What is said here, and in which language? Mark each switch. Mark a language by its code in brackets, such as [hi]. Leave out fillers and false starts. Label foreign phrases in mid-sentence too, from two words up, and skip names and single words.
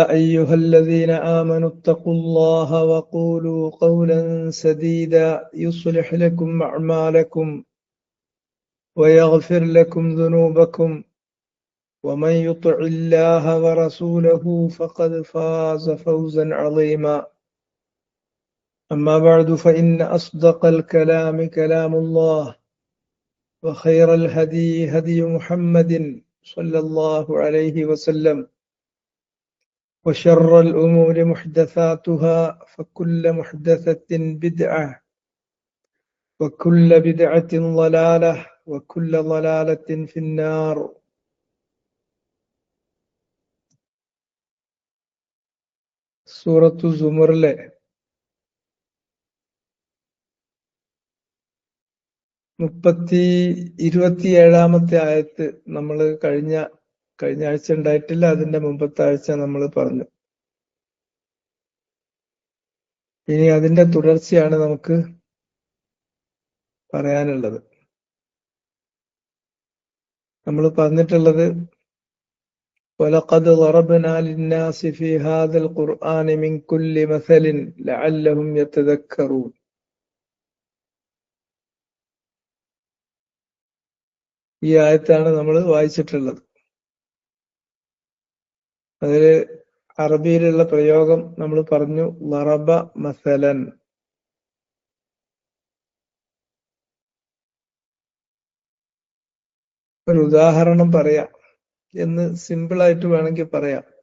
[ar] أيها الذين آمنوا اتقوا الله وقولوا قولا سديدا يصلح لكم أعمالكم ويغفر لكم ذنوبكم ومن يطع الله ورسوله فقد فاز فوزا عظيما أما بعد فإن أصدق الكلام كلام الله وخير الهدي هدي محمد صلى الله عليه وسلم وشر الأمور محدثاتها فكل محدثة بدعة وكل بدعة ضلالة وكل ضلالة في النار [ml] സൂറത്തു സുമറിലെ 27ാമത്തെ ആയത്ത് നമ്മൾ കഴിഞ്ഞ ആഴ്ച ഉണ്ടായിട്ടില്ല, അതിന്റെ മുമ്പത്തെ ആഴ്ച നമ്മൾ പറഞ്ഞു. ഇനി അതിന്റെ തുടർച്ചയാണ് നമുക്ക് പറയാനുള്ളത്. നമ്മൾ പറഞ്ഞിട്ടുള്ളത് [ar] وَلَقَدْ ضَرَبْنَا لِلنَّاسِ فِي هَذَا الْقُرْآنِ مِنْ كُلِّ مَثَلٍ لَعَلَّهُمْ يَتَذَكَّرُونَ. [ml] ഈ ആയത്താണ് നമ്മൾ വായിച്ചിട്ടുള്ളത്. അതില് അറബിയിലുള്ള പ്രയോഗം നമ്മൾ പറഞ്ഞു, [ar] ضرب مثلا. [ml] ഒരു ഉദാഹരണം പറയാം എന്ന് സിമ്പിളായിട്ട് വേണമെങ്കിൽ പറയാം.